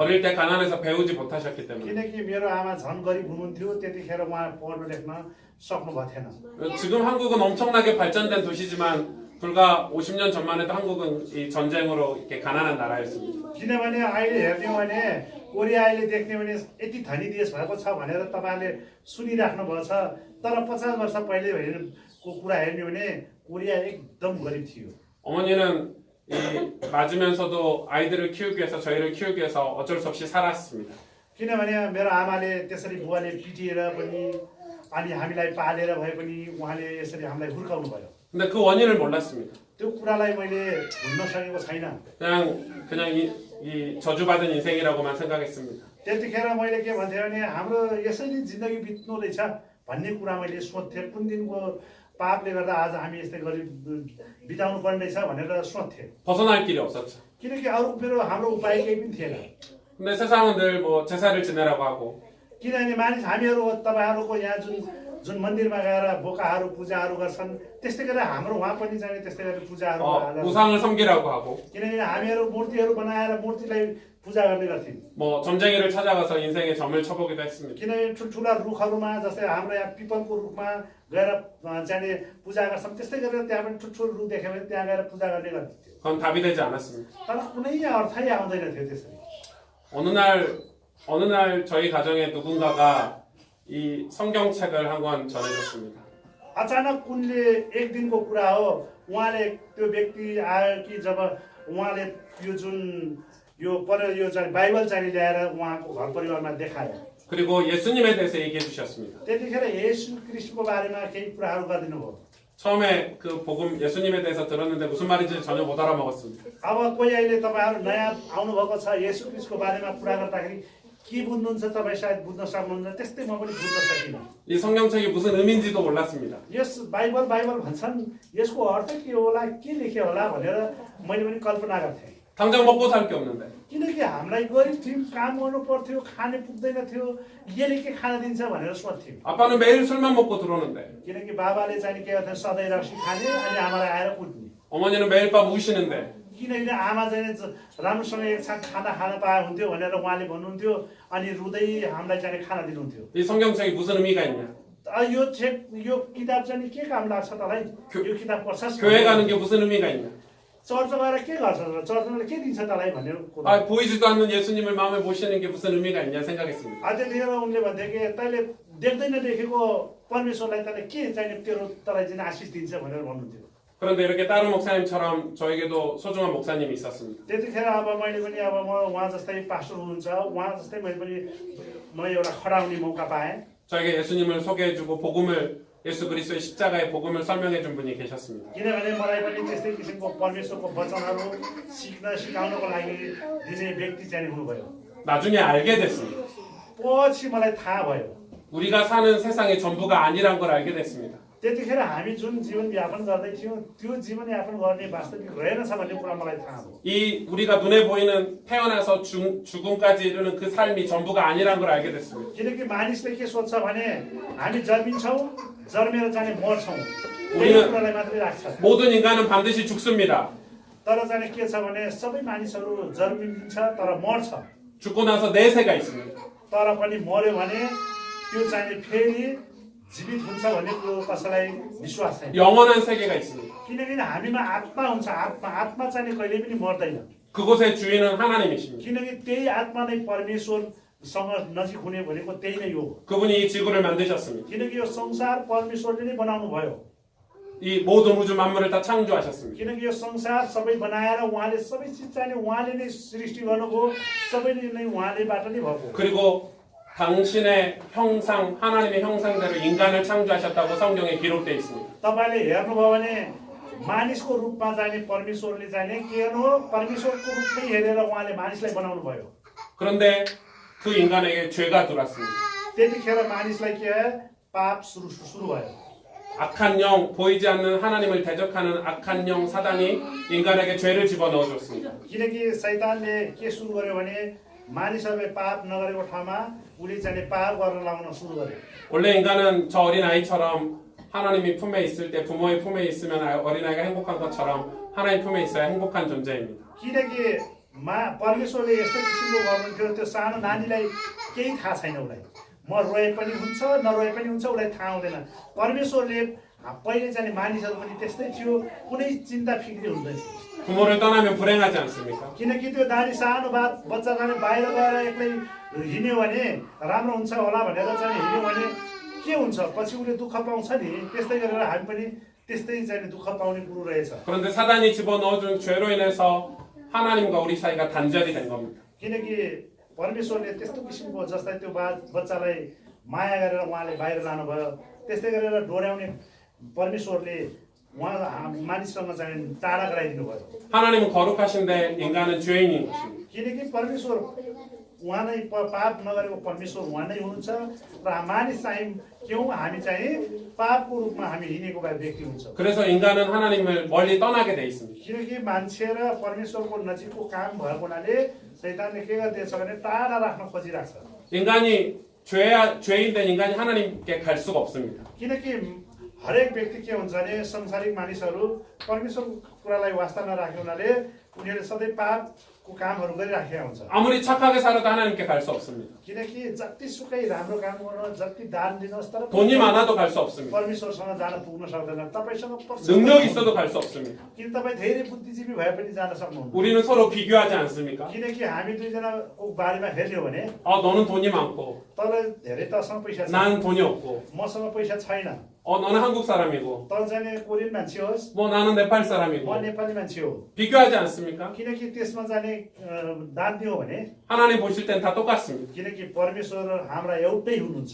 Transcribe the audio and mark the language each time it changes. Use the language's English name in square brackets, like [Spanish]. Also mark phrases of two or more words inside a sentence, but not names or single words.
[Korean] 어릴 때 가난해서 배우지 못하셨기 때문에. [Nepali] किनकि मेरो आमा झन् गरिब हुनुहुन्थ्यो त्यतिखेर उहाँ पढ्न लेख्न सक्नु भएको थिएन [Korean] 지금 한국은 엄청나게 발전된 도시지만 불과 50년 전만 해도 한국은 이 전쟁으로 이렇게 가난한 나라였습니다. [Nepali] किनभने अहिले हेर्ने हो भने कोरिया अहिले देख्ने भने यति धनी देश भएको छ भनेर तपाईँहरूले सुनिराख्नु भएको छ तर 50 वर्ष पहिलेको कुरा हेर्ने हो भने कोरिया एकदम गरिब थियो [Korean] 어머니는 이 맞으면서도 아이들을 키우기 위해서 저희를 키우기 위해서 어쩔 수 없이 살았습니다. [Nepali] किनभने मेरो आमाले त्यसरी बुवाले पिटिएर पनि अनि हामीलाई पालेर भए पनि उहाँले यसरी हामीलाई हुर्काउनु भयो [Korean] 근데 그 원인을 몰랐습니다. [Nepali] त्यो कुरालाई मैले भुल्न सकेको छैन [Korean] 그냥 이 저주받은 인생이라고만 생각했습니다. [Nepali] त्यतिखेर मैले के भन्थेँ भने हाम्रो यसरी जिन्दगी बित्नु रहेछ भन्ने कुरा मैले सोध्थेँ। कुन दिनको पापले गर्दा आज हामी यस्तै गरी बिताउनु पर्ने रहेछ भनेर सोध्थेँ। [Korean] 벗어날 길이 없었죠. [Nepali] किनकि अरू हाम्रो उपाय केही पनि थिएन। [Korean] 근데 세상은 늘 뭐 제사를 지내라고 하고 [Nepali] किनभने मानिस हामीहरू तपाईँहरूको यहाँ जुन मन्दिरमा गएर बोकाहरू पूजाहरू गर्छन् त्यस्तै गरेर हाम्रो उहाँ पनि चाहिँ त्यस्तै गरेर पूजाहरू [Korean] 우상을 섬기라고 하고 [Nepali] किनभने हामीहरू मूर्तिहरू बनाएर मूर्तिलाई पूजा गर्ने गर्थ्यौँ। [Korean] 뭐 점쟁이를 찾아가서 인생의 점을 쳐보기도 했습니다. [Nepali] किनभने ठुल्ठुला रुखहरूमा जस्तै हाम्रो यहाँ पिपलको रुखमा गएर जाने पूजा गर्छौँ त्यस्तै गरेर त्यहाँ पनि ठुल्ठुलो रुख देख्यो भने त्यहाँ गएर पूजा गर्ने गर्थ्यौँ। [Korean] 그건 답이 되지 않았습니다. [Nepali] तर कुनै अर्थै आउँदैन थियो त्यसरी। [Korean] 어느 날 저희 가정에 누군가가 이 성경책을 한 권 전해줬습니다. [Nepali] अचानक उनले एक दिनको कुरा हो, उहाँले त्यो व्यक्ति आयो कि जब उहाँले यो चाहिँ बाइबल चाहिँ ल्याएर उहाँको घर परिवारमा देखायो। [Korean] 그리고 예수님에 대해서 얘기해 주셨습니다. [Nepali] त्यतिखेर येशू ख्रीष्टको बारेमा केही कुराहरू गरिदिनु भयो। [Korean] 처음에 그 복음 예수님에 대해서 들었는데 무슨 말인지 전혀 못 알아먹었습니다. [Nepali] अब कोही अहिले तपाईँहरू नयाँ आउनुभएको छ, येशू ख्रीष्टको बारेमा कुरा गर्दाखेरि के बुझ्नुहुन्छ तपाईँ सायद बुझ्न सक्नुहुन्छ, त्यस्तै म पनि बुझ्न सकिनँ। [Korean] 이 성경책이 무슨 의미인지도 몰랐습니다. [Nepali] यस बाइबल भन्छन् यसको अर्थ के होला, के लेख्यो होला भनेर मैले पनि कल्पना गर्थेँ। [Korean] 당장 먹고 살 게 없는데 [Nepali] किनकि हामीलाई गरिब थियौँ, काम गर्नु पर्थ्यो, खाने पुग्दैन थियो, यसले के खाना दिन्छ भनेर सोध्थ्यौँ। [Korean] 아빠는 매일 술만 먹고 들어오는데 [Nepali] किनकि बाबाले चाहिँ के गर्थ्यो, सधैँ रक्सी खाने अनि आमालाई आएर कुट्ने। [Korean] 어머니는 매일 밤 우시는데 [Nepali] किनकि आमा चाहिँ राम्रोसँग एक छाक खाना खान पाए हुन्थ्यो भनेर उहाँले भन्नुहुन्थ्यो अनि रुँदै हामीलाई चाहिँ खाना दिनुहुन्थ्यो। [Korean] 이 성경책이 무슨 의미가 있냐? [Nepali] यो किताब चाहिँ के काम लाग्छ तँलाई? यो किताब पढ्छस्? [Korean] 교회 가는 게 무슨 의미가 있냐? [Nepali] चर्च गएर के गर्छ? चर्चले के दिन्छ तँलाई भन्ने कुरा। [Korean] 보이지도 않는 예수님을 마음에 모시는 게 무슨 의미가 있냐 생각했습니다. [Nepali] त्यतिखेर उनले भन्थे कि तैँले देख्दैन देखेको परमेश्वरलाई तँले के चाहिँ तँलाई चाहिँ आशिष दिन्छ भनेर भन्नुहुन्थ्यो। [Korean] 그런데 이렇게 다른 목사님처럼 저에게도 소중한 목사님이 있었습니다. [Nepali] त्यतिखेर अब मैले पनि अब म उहाँ जस्तै पास्टर हुनुहुन्छ, उहाँ जस्तै म एउटा खडा हुने मौका पाएँ। [Korean] 저에게 예수님을 소개해주고 복음을 예수 그리스도의 십자가의 복음을 설명해준 분이 계셨습니다. [Nepali] किनभने मलाई पनि त्यस्तै किसिमको परमेश्वरको वचनहरू सिकाउनको लागि दिने व्यक्ति चाहिँ हुनुभयो। [Korean] 나중에 알게 됐습니다. [Nepali] पछि मलाई थाहा भयो। [Korean] 우리가 사는 세상의 전부가 아니란 걸 알게 됐습니다. [Nepali] त्यतिखेर हामी जुन जीवनयापन गर्दै थियौँ त्यो जीवनयापन गर्ने वास्तविक रहेनछ भन्ने कुरा मलाई थाहा भयो। [Korean] 이 우리가 눈에 보이는 태어나서 죽음까지 이르는 그 삶이 전부가 아니란 걸 알게 됐습니다. [Nepali] किनकि मानिसले के सोध्छ भने हामी जन्मिन्छौँ, जन्मेर चाहिँ मर्छौँ, [Korean] 우리는 [Nepali] कुरालाई मात्रै राख्छ। [Korean] 모든 인간은 반드시 죽습니다. [Nepali] तर चाहिँ के छ भने सबै मानिसहरू जन्मिन्छ तर मर्छ। [Korean] 죽고 나서 내세가 있습니다. [Nepali] तर पनि मर्यो भने त्यो चाहिँ फेरि जीवित हुन्छ भन्ने कुरो कसैलाई विश्वास छैन। [Korean] 영원한 세계가 있습니다. [Nepali] किनकि हामीमा आत्मा हुन्छ, आत्मा चाहिँ कहिले पनि मर्दैन। [Korean] 그곳의 주인은 하나님이십니다. [Nepali] किनकि त्यही आत्मा नै परमेश्वरसँग नजिक हुने भनेको त्यही नै हो। [Korean] 그분이 이 지구를 만드셨습니다. [Nepali] किनकि यो संसार परमेश्वरले नै बनाउनु भयो। [Korean] 이 모든 우주 만물을 다 창조하셨습니다. [Nepali] किनकि यो संसार सबै बनाएर उहाँले सबै चिज चाहिँ उहाँले नै सृष्टि गर्नुभयो, सबै नै उहाँलेबाट नै भएको। [Korean] 그리고 당신의 형상, 하나님의 형상대로 인간을 창조하셨다고 성경에 기록되어 있습니다. [Nepali] तपाईले हेर्नुभयो भने मानिसको रूपमा चाहिँ परमेश्वरले चाहिँ के गर्नु हो, परमेश्वरको रूपमै हेरेर उहाँले मानिसलाई बनाउनु भयो। [Korean] 그런데 그 인간에게 죄가 들어왔습니다. [Nepali] त्यतिखेर मानिसलाई के पाप सुरु भयो। [Korean] 악한 영, 보이지 않는 하나님을 대적하는 악한 영 사단이 인간에게 죄를 집어넣어 줬습니다. [Nepali] किनकि शैतानले के सुरु गर्यो भने मानिसहरूले पाप नगरेको ठाउँमा उले चाहिँ पाप गर्न लाउन सुरु गर्यो। [Korean] 원래 인간은 저 어린 아이처럼 하나님이 품에 있을 때 부모의 품에 있으면 어린아이가 행복한 것처럼 하나님 품에 있어야 행복한 존재입니다. [Nepali] किनकि परमेश्वरले यस्तो किसिमको गर्नुहुन्थ्यो, त्यो सानो नानीलाई केही थाहा छैन, उसलाई म रोए पनि हुन्छ नरोए पनि हुन्छ, उसलाई थाहा हुँदैन। परमेश्वरले पहिले चाहिँ मानिसहरू पनि त्यस्तै थियो, कुनै चिन्ता फिक्री हुँदैन। [Korean] 부모를 떠나면 불행하지 않습니까? [Nepali] किनकि त्यो नानी सानो बच्चा जाने बाहिर गएर एक्लै हिँड्यो भने राम्रो हुन्छ होला भनेर चाहिँ हिँड्यो भने के हुन्छ, पछि उसले दुःख पाउँछ नि। त्यस्तै गरेर हामी पनि त्यस्तै चाहिँ दुःख पाउने कुरो रहेछ। [Korean] 그런데 사단이 집어넣어준 죄로 인해서 하나님과 우리 사이가 단절이 된 겁니다. [Nepali] किनकि परमेश्वरले त्यस्तो किसिमको जस्तै त्यो बच्चालाई माया गरेर उहाँले बाहिर लानुभयो, त्यस्तै गरेर डोर्याउने परमेश्वरले उहाँ मानिससँग चाहिँ टाढा गराइदिनु भयो। [Korean] 하나님은 거룩하신데 인간은 죄인인 것입니다. [Nepali] किनकि परमेश्वर उहाँ नै पाप नगरेको परमेश्वर उहाँ नै हुनुहुन्छ र मानिस चाहिँ क्यों हामी चाहिँ पापको रूपमा हामी हिँडेको भए व्यक्ति हुन्छ [Korean] 그래서 인간은 하나님을 멀리 떠나게 돼 있습니다. [Nepali] किनकि मान्छे र परमेश्वरको नजिकको काम भएको हुनाले शैतानले के गर्दैछ भने टाढा राख्न खोजिरहेको छ [Korean] 인간이 죄인 된 인간이 하나님께 갈 수가 없습니다. [Nepali] किनकि हरेक व्यक्ति के हुन्छ भने संसारिक मानिसहरू परमेश्वरको कुरालाई वास्ता नराख्ने हुनाले उनीहरूले सधैँ पापको कामहरू गरिराखेका हुन्छ [Korean] 아무리 착하게 살아도 하나님께 갈 수 없습니다. [Nepali] किनकि जतिसुकै राम्रो काम गर्नुहोस् जति दान दिनुहोस् तर [Korean] 돈이 많아도 갈 수 없습니다. [Nepali] परमेश्वरसँग जान पुग्न सक्दैन तपाईसँग [Korean] 능력 있어도 갈 수 없습니다. [Nepali] किन तपाईँ धेरै बुद्धिजीवी भए पनि जान सक्नुहुन्न [Korean] 우리는 서로 비교하지 않습니까? [Nepali] किनकि हामी दुईजनाको बारेमा हेर्ने हो भने [Korean] 너는 돈이 많고 [Nepali] तँलाई धेरै तसँग पैसा छ [Korean] 나는 돈이 없고 [Nepali] मसँग पैसा छैन [Korean] 너는 한국 사람이고 [Nepali] तँ जाने कोरियन मान्छे होस् [Korean] 나는 네팔 [Nepali] म [Korean] 사람이고 [Nepali] नेपाली मान्छे हो [Korean] 비교하지 않습니까? [Nepali] किनकि त्यसमा जाने दान दियो भने [Korean] 하나님 보실 땐 다 똑같습니다. [Nepali] किनकि परमेश्वर हाम्रा एउटै हुनुहुन्छ